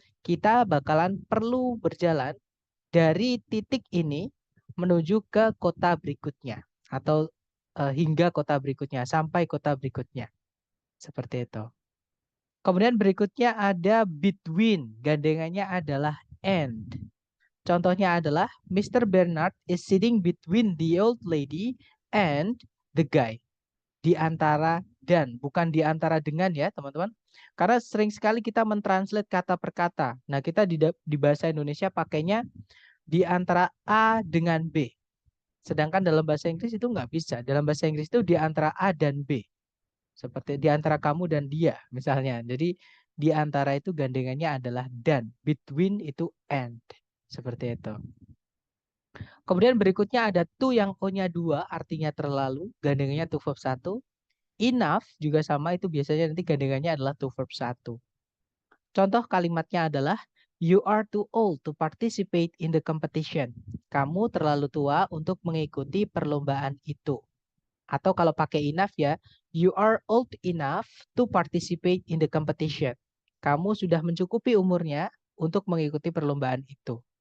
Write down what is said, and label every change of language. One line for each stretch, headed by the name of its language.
Indonesian: Kita bakalan perlu berjalan dari titik ini menuju ke kota berikutnya atau hingga kota berikutnya, sampai kota berikutnya. Seperti itu. Kemudian berikutnya ada between, gandengannya adalah and. Contohnya adalah Mr.
English: Bernard is sitting between the old lady and the guy.
Indonesian: Di antara dan, bukan di antara dengan ya teman-teman. Karena sering sekali kita mentranslate kata per kata. Nah kita di bahasa Indonesia pakainya di antara A dengan B. Sedangkan dalam bahasa Inggris itu nggak bisa. Dalam bahasa Inggris itu di antara A dan B. Seperti di antara kamu dan dia misalnya. Jadi di antara itu gandengannya adalah dan. Between itu and. Seperti itu. Kemudian berikutnya ada to yang O-nya 2 artinya terlalu. Gandengannya to verb 1. Enough juga sama, itu biasanya nanti gandengannya adalah to verb 1. Contoh kalimatnya adalah
English: you are too old to participate in the competition.
Indonesian: Kamu terlalu tua untuk mengikuti perlombaan itu. Atau kalau pakai enough ya,
English: you are old enough to participate in the competition.
Indonesian: Kamu sudah mencukupi umurnya untuk mengikuti perlombaan itu.